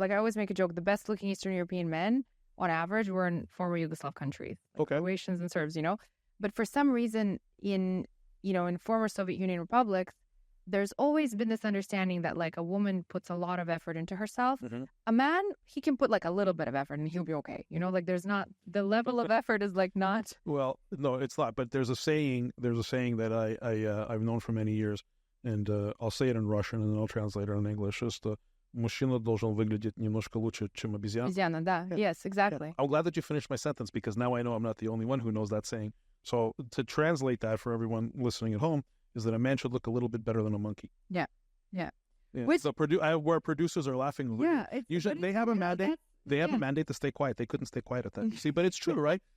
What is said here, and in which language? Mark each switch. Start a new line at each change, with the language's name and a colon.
English: Like, I always make a joke, the best looking Eastern European men on average were in former Yugoslav countries, like Croatians and Serbs, But for some reason in former Soviet Union republics, there's always been this understanding that like a woman puts a lot of effort into herself. Mm-hmm. A man, he can put like a little bit of effort and he'll be okay. Like there's not, the level of effort is like not. Well, no, it's not. But there's a saying that I've known for many years, and I'll say it in Russian and then I'll translate it in English.
Russian: Just мужчина должен выглядеть немножко лучше, чем обезьяна. Обезьяна, да.
English: Yeah. Yes, exactly. Yeah. I'm glad that you finished my sentence, because now I know I'm not the only one who knows that saying. So to translate that for everyone listening at home is that a man should look a little bit better than a monkey. Yeah, yeah. Which, so where producers are laughing. Yeah, usually they have a mandate. They have a mandate to stay quiet. They couldn't stay quiet at that. See, but it's true, right?